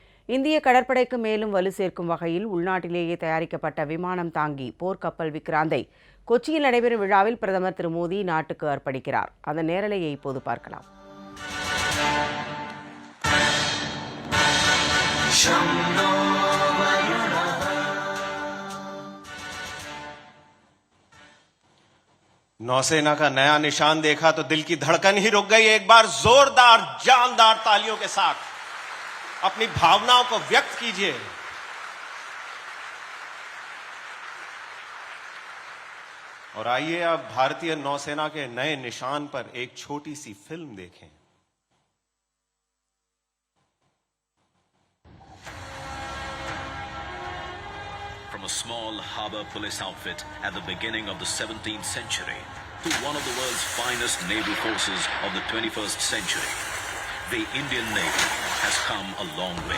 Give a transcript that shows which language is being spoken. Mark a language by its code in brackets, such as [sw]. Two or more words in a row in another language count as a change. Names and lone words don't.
[ta] இந்திய கடற்படைக்கு மேலும் வலு சேர்க்கும் வகையில் உள்நாட்டிலேயே தயாரிக்கப்பட்ட விமானம் தாங்கி போர்க்கப்பல் விக்ராந்தை கொச்சியில் நடைபெறும் விழாவில் பிரதமர் திரு மோடி நாட்டுக்கு அர்ப்பணிக்கிறார். அதன் நேரலையை இப்போது பார்க்கலாம். [hi] नौसेना का नया निशान देखा तो दिल की धड़कन ही रुक गई. एक बार जोरदार जानदार तालियों के साथ अपनी भावनाओं को व्यक्त कीजिए. और आइए अब भारतीय नौसेना के नए निशान पर एक छोटी सी फिल्म देखें. [en] From a small harbor police outfit at the beginning of the 17th century to one of the world's finest naval forces of the 21st century, the Indian Navy has come a long way.